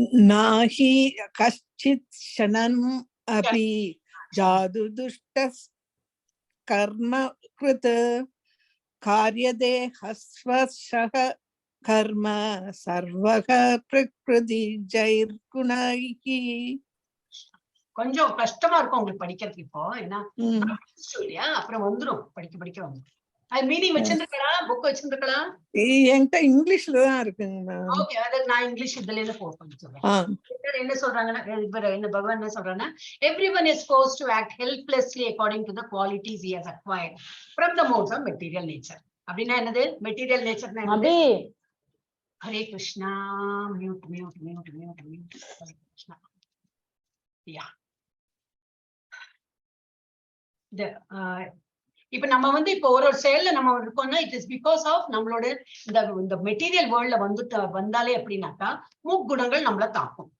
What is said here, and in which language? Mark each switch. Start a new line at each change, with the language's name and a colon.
Sanskrit: நாஹி கஷ்சித் ஷனம் அபி ஜாது துஷ்ட கர்ம கிருத் காரியதே ஹஸ்வஷஹ கர்ம சர்வக பிரக்ருதி ஜைர்குணைஹி.
Tamil: கொஞ்சம் கஷ்டமா இருக்கும் உங்களுக்கு படிக்கிறதுக்கு இப்போ, ஏன்னா இல்லையா, அப்புறம் வந்துடும் படிக்க படிக்க வந்துடும். அது மீனிங் வச்சிருக்கலாம், புக் வச்சிருக்கலாம். என்கிட்ட இங்கிலீஷ்ல தான் இருக்குங்க. ஓகே, அதாவது நான் இங்கிலீஷ் இதுல இருந்து போர் பண்ணி சொல்றேன். என்ன சொல்றாங்கன்னா, என்ன பகவான் என்ன சொல்றாங்கன்னா,
English: everyone is forced to act helplessly according to the qualities he has acquired from the modes of material nature.
Tamil: அப்படின்னா என்னது மெட்டீரியல் நேச்சர்னா என்னது? Hare Krishna. Mute mute mute mute mute. Hare Krishna. யா, இப்ப நம்ம வந்து இப்போ ஒரு செயல்ல நம்ம இருக்கோம்னா இட் இஸ் பிகாஸ் ஆஃப் நம்மளோட இந்த மெட்டீரியல் வேர்ல்ட்ல வந்தாலே எப்படின்னாக்கா முக்குணங்கள் நம்மள தாக்கும்.